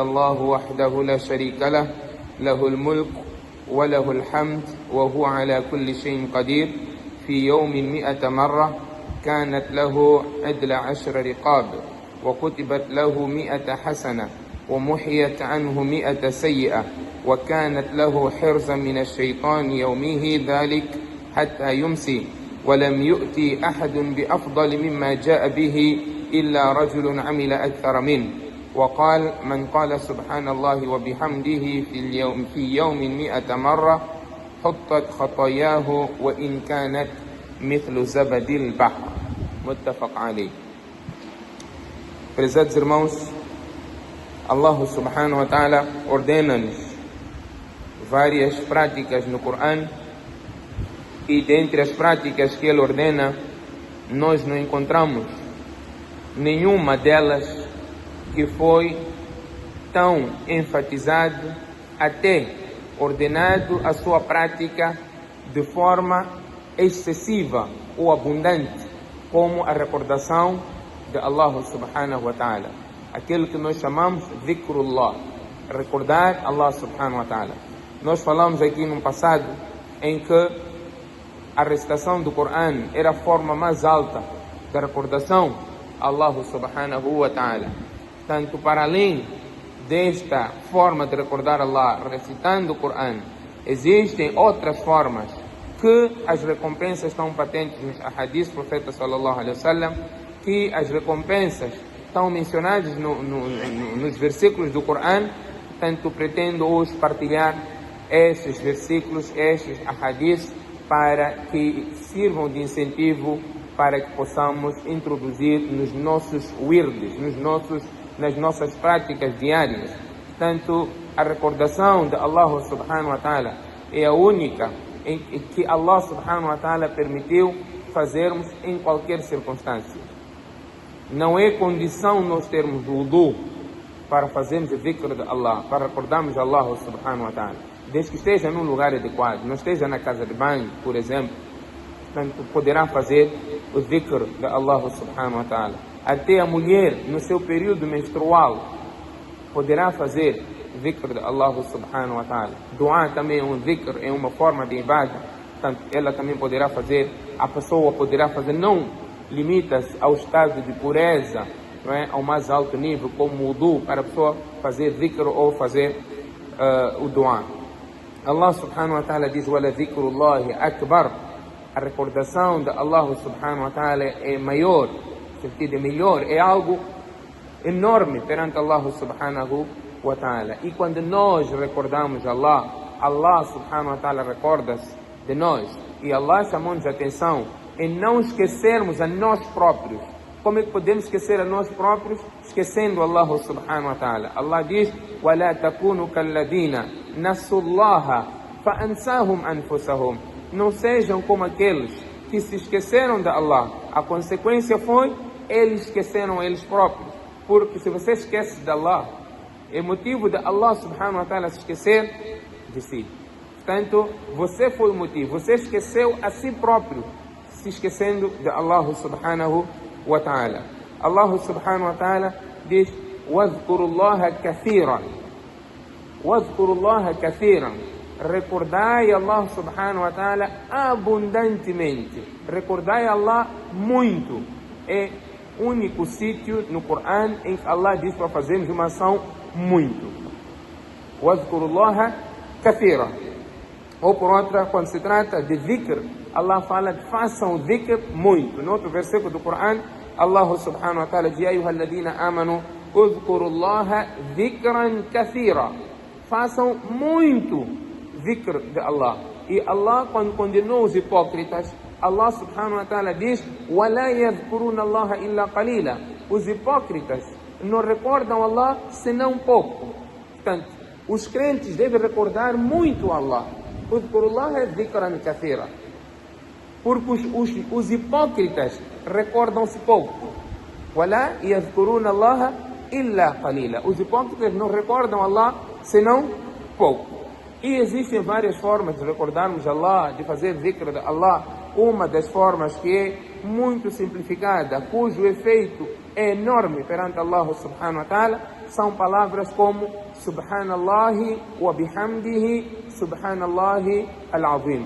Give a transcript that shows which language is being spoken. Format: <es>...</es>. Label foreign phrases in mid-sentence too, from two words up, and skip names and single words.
<ar>الله وحده لا شريك له له الملك وله الحمد وهو على كل شيء قدير في يوم 100 مرة كانت له عدل 10 رقاب وكتبت له 100 حسنة ومحيت عنه 100 سيئة وكانت له حرزا من الشيطان يومه ذلك حتى يمسي ولم يؤتي أحد بأفضل مما جاء به إلا رجل عمل أكثر منه. وقال: من قال سبحان الله وبحمده في يوم 100 مرة حطت خطاياه وإن كانت مثل زبد البحر. متفق عليه.</ar> <pt>Prezados irmãos, Allah</pt> <ar>سبحانه وتعالى</ar> <pt>ordena-nos várias práticas no Corão, e dentre as práticas que Ele ordena, nós não encontramos nenhuma delas que foi tão enfatizado, até ordenado a sua prática de forma excessiva ou abundante, como a recordação de Allah</pt> <ar>سبحانه وتعالى,</ar> <pt>aquilo que nós chamamos de dhikrullah, recordar Allah</pt> <ar>سبحانه وتعالى.</ar> <pt>Nós falamos aqui no passado em que a recitação do Corão era a forma mais alta da recordação a Allah</pt> <ar>سبحانه وتعالى.</ar> <pt>Tanto para além desta forma de recordar Allah recitando o Corão, existem outras formas que as recompensas estão patentes nos hadiths do profeta</pt> <ar>صلى الله عليه وسلم,</ar> <pt>que as recompensas estão mencionadas nos versículos do Corão. Tanto pretendo hoje partilhar estes versículos, estes hadiths, para que sirvam de incentivo para que possamos introduzir nos nossos wirds, nas nossas práticas diárias. Tanto a recordação de Allah</pt> <ar>سبحانه وتعالى</ar> <pt>é a única em que Allah</pt> <ar>سبحانه وتعالى</ar> <pt>permitiu fazermos em qualquer circunstância. Não é condição nós termos o wudu para fazermos o dhikr de Allah, para recordarmos Allah</pt> <ar>سبحانه وتعالى,</ar> <pt>desde que esteja num lugar adequado, não esteja na casa de banho, por exemplo. Portanto, poderá fazer o dhikr de Allah</pt> <ar>سبحانه وتعالى.</ar> <pt>Até a mulher, no seu período menstrual, poderá fazer o dhikr de Allah</pt> <ar>سبحانه وتعالى.</ar> <pt>Dua também é um dhikr, é uma forma de ibadah. Portanto, ela também poderá fazer, a pessoa poderá fazer, não limita-se ao estado de pureza, não é? Ao mais alto nível, como o wudu, para a pessoa fazer dhikr ou fazer o dua. Allah</pt> <ar>سبحانه وتعالى</ar> <pt>diz:</pt> <ar>وَلَذِكْرُ اللَّهِ أَكْبَرُ.</ar> <pt>A recordação de Allah</pt> <ar>سبحانه وتعالى</ar> <pt>é maior, no sentido é melhor, é algo enorme perante Allah</pt> <ar>سبحانه وتعالى.</ar> <pt>E quando nós recordamos Allah, Allah</pt> <ar>سبحانه وتعالى</ar> <pt>recorda-se de nós. E Allah chamou-nos a atenção em não esquecermos a nós próprios. Como é que podemos esquecer a nós próprios? Esquecendo Allah</pt> <ar>سبحانه وتعالى.</ar> <pt>Allah diz:</pt> <ar>وَلَا تَكُونُوا كَالَّذِينَ نَسُوا اللَّهَ فَأَنْسَاهُمْ أَنفُسَهُمْ.</ar> <pt>Não sejam como aqueles que se esqueceram de Allah. A consequência foi, eles esqueceram eles próprios. Porque se você esquece de Allah, é motivo de Allah</pt> <ar>سبحانه وتعالى</ar> <pt>se esquecer de si. Portanto, você foi o motivo. Você esqueceu a si próprio, se esquecendo de Allah</pt> <ar>سبحانه وتعالى.</ar> <pt>Allah</pt> <ar>سبحانه وتعالى</ar> <pt>diz:</pt> <ar>وَاذْكُرُوا اللَّهَ كَثِيرًا. وَاذْكُرُوا اللَّهَ كَثِيرًا.</ar> <pt>recordai Allah</pt> <ar>سبحانه وتعالى</ar> <pt>abundantemente. Recordai Allah muito. É o único sítio no Corão em que Allah diz para fazermos uma ação muito.</pt> <ar>وَاذْكُرُوا kathira.</ar> <pt>Ou por outra, quando se trata de dhikr, Allah fala de façam o dhikr muito. No outro versículo do Corão, Allah</pt> <ar>سبحانه وتعالى</ar> <pt>diz:</pt> <ar>أَيُّهَا الَّذِينَ آمَنُوا اذْكُرُوا اللَّهَ ذِكْرًا كَثِيرًا.</ar> <pt>Façam muito dhikr de Allah. E Allah, quando condenou os hipócritas, Allah</pt> <ar>سبحانه وتعالى</ar> <pt>diz:</pt> <ar>وَلَا يَذْكُرُونَ اللَّهَ إِلَّا قَلِيلًا.</ar> <pt>Os hipócritas não recordam Allah senão pouco. Portanto, os crentes devem recordar muito Allah.</pt> <ar>اذْكُرُوا اللَّهَ ذِكْرًا كَثِيرًا.</ar> <pt>Porque os hipócritas recordam-se pouco.</pt> <ar>وَلَا يَذْكُرُونَ اللَّهَ إِلَّا قَلِيلًا.</ar> <pt>Os hipócritas não recordam Allah senão pouco. E existem várias formas de recordarmos Allah, de fazer dhikr de Allah. Uma das formas que é muito simplificada, cujo efeito é enorme perante Allah</pt> <ar>سبحانه وتعالى,</ar> <pt>são palavras como</pt> <ar>سبحان الله وبحمده، سبحان الله العظيم.</ar>